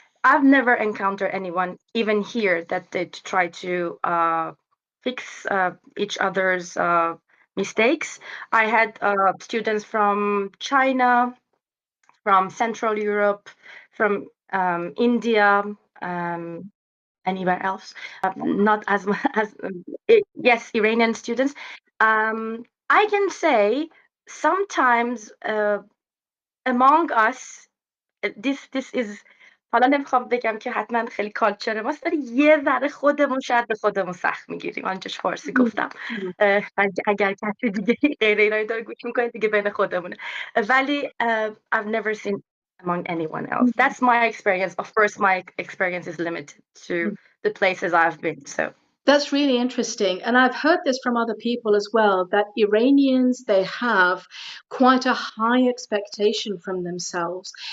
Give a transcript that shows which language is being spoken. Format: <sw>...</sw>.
<en>I've never encountered anyone, even here, that they try to fix each other's mistakes. I had students from China, from Central Europe, from India, um, anywhere else. Not as as yes, Iranian students. I can say sometimes among us this is</en> <fa>حالا نمیخوام بگم که حتما خیلی کالچر ماست ولی یه ذره خودمون شاید به خودمون سخت میگیریم. آنجاش فارسی گفتم. اگر کسی دیگه غیر ایرانی داره گوش میکنه دیگه بین خودمونه.</fa> <en>ولی I've never seen among anyone else. That's my experience. Of course, my experience is limited to the places I've been. So that's really interesting. And I've heard this from other people as well, that Iranians, they have quite a high expectation from themselves.</en>